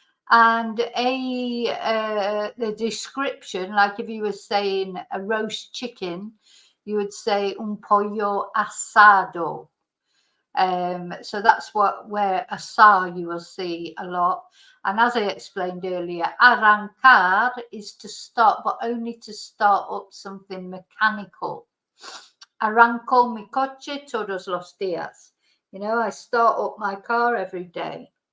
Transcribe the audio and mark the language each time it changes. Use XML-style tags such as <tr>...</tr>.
<en>And the description, like if you were saying a roast chicken, you would say</en> <es>un pollo asado.</es> <en>So that's where asar you will see a lot. And as I explained earlier, arrancar is to start, but only to start up something mechanical.</en> <es>Arranco mi coche todos los días.</es> <en>You know, I start up my car every day.</en>